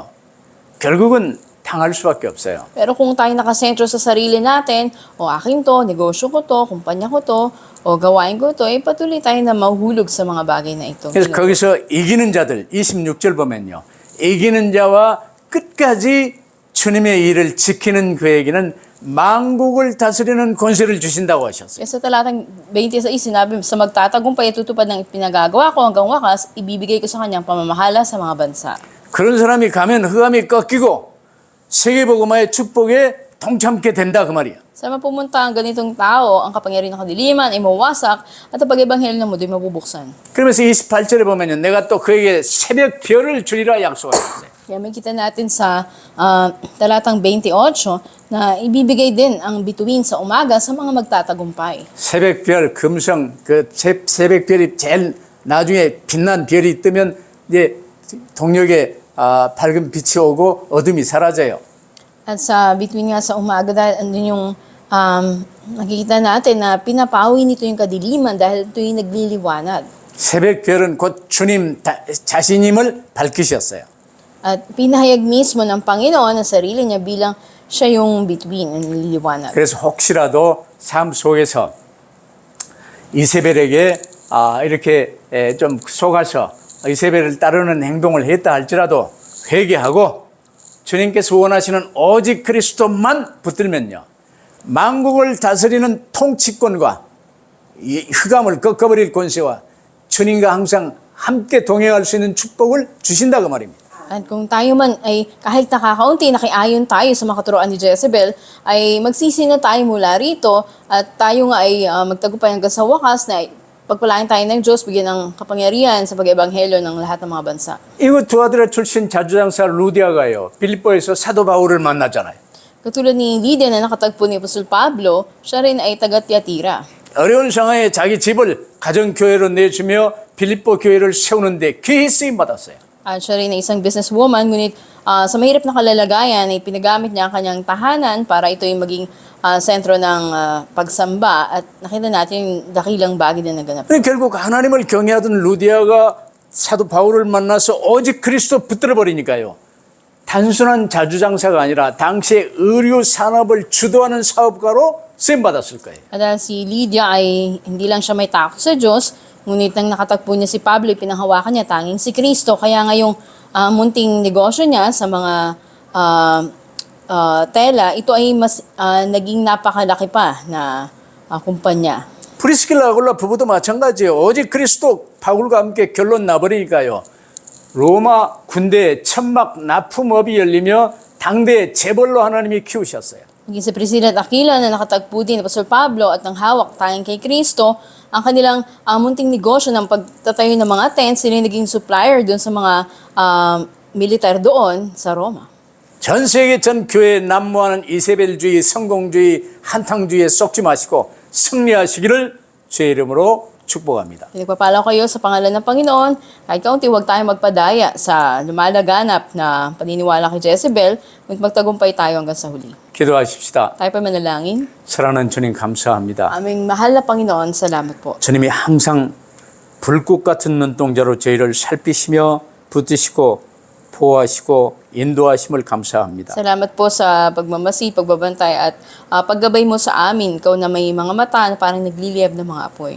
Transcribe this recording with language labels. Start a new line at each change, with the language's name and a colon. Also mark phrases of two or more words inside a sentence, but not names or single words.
Korean: 결국은 당할 수밖에 없어요.
Filipino: Pero kung tayo nakasentro sa sarili natin, o akin to, negosyo ko to, kumpanya ko to, o gawain ko to, ay patuloy tayo na mahuhulog sa mga bagay na ito.
Korean: 그래서 거기서 이기는 자들 26절 보면요. 이기는 자와 끝까지 주님의 일을 지키는 그에게는 만국을 다스리는 권세를 주신다고 하셨어요.
Filipino: Kaya sa talatang 26, sinabi, sa magtatagumpay at tutupad ng pinagagawa ko hanggang wakas, ibibigay ko sa kanyang pamamahala sa mga bansa.
Korean: 그런 사람이 가면 흑암이 꺾이고 세계복음화의 축복에 동참케 된다 그 말이에요.
Filipino: Sa mapumunta ang ganitong tao, ang kapangyarihan ng kadiliman ay mawasak at ang pag-ebanghelyo ng mundo ay mabubuksan.
Korean: 그러면서 28절에 보면요. 내가 또 그에게 새벽 별을 주리라 약속하셨어요.
Filipino: Kaya makita natin sa talatang 28 na ibibigay din ang bituin sa umaga sa mga magtatagumpay.
Korean: 새벽별 금성 그 새벽별이 제일 나중에 빛난 별이 뜨면 이제 동력에 밝은 빛이 오고 어둠이 사라져요.
Filipino: At sa bituin nga sa umaga dahil andun yung nakikita natin na pinapawi nito yung kadiliman dahil ito yung nagliliwanag.
Korean: 새벽별은 곧 주님 자신임을 밝히셨어요.
Filipino: At pinahayag mismo ng Panginoon ang sarili niya bilang siya yung bituin, ang nililiwanag.
Korean: 그래서 혹시라도 삶 속에서 이세벨에게 이렇게 좀 속아서 이세벨을 따르는 행동을 했다 할지라도 회개하고 주님께서 원하시는 오직 그리스도만 붙들면요. 만국을 다스리는 통치권과 이 흑암을 꺾어버릴 권세와 주님과 항상 함께 동행할 수 있는 축복을 주신다 그 말입니다.
Filipino: At kung tayo man ay kahit nakakaunti, nakiayon tayo sa mga katuroan ni Jezebel, ay magsisi na tayo mula rito at tayo nga ay magtagumpay hanggang sa wakas na pagpalain tayo ng Diyos, bigyan ng kapangyarihan sa pag-ebanghelyo ng lahat ng mga bansa.
Korean: 이거 두아드라 출신 자주장사 루디아가요. 빌립보에서 사도 바울을 만나잖아요.
Filipino: Katulad ni Lydia na nakatagpo ni Apostol Pablo, siya rin ay taga-Tiatira.
Korean: 어려운 상황에 자기 집을 가정교회로 내주며 빌립보 교회를 세우는데 귀히 쓰임 받았어요.
Filipino: At siya rin ay isang businesswoman, ngunit sa mahirap na kalalagayan ay pinagamit niya ang kanyang tahanan para ito ay maging sentro ng pagsamba at nakita natin yung dakilang bagay na naganap.
Korean: 결국 하나님을 경외하던 루디아가 사도 바울을 만나서 오직 그리스도 붙들어 버리니까요. 단순한 자주장사가 아니라 당시의 의류 산업을 주도하는 사업가로 쓰임 받았을 거예요.
Filipino: At dahil si Lydia ay hindi lang siya may takot sa Diyos, ngunit nang nakatagpo niya si Pablo, pinanghawakan niya tanging si Kristo. Kaya ngayong munting negosyo niya sa mga tela, ito ay mas naging napakalaki pa na kumpanya.
Korean: 프리스킬라 아굴라 부부도 마찬가지예요. 오직 그리스도 바울과 함께 결론 나버리니까요. 로마 군대에 천막 납품업이 열리며 당대의 재벌로 하나님이 키우셨어요.
Filipino: Naging si Priscilla at Aquila na nakatagpo din ni Pastor Pablo at ng hawak tanging kay Kristo, ang kanilang munting negosyo ng pagtatayo ng mga tents, sila naging supplier doon sa mga militar doon sa Roma.
Korean: 전 세계 전 교회에 난무하는 이세벨주의, 성공주의, 한탕주의에 썩지 마시고 승리하시기를 주의 이름으로 축복합니다.
Filipino: Pinagpapala kayo sa pangalan ng Panginoon, kahit kaunti huwag tayong magpadaya sa lumalaganap na paniniwala kay Jezebel, ngunit magtagumpay tayo hanggang sa huli.
Korean: 기도하십시다.
Filipino: Tayo pa manalangin.
Korean: 사랑하는 주님 감사합니다.
Filipino: Aming mahal na Panginoon, salamat po.
Korean: 주님이 항상 불꽃 같은 눈동자로 저희를 살피시며 붙드시고 보호하시고 인도하심을 감사합니다.
Filipino: Salamat po sa pagmamasi, pagbabantay at paggabay mo sa amin. Ikaw na may mga mata na parang nagliliyab ng mga apoy.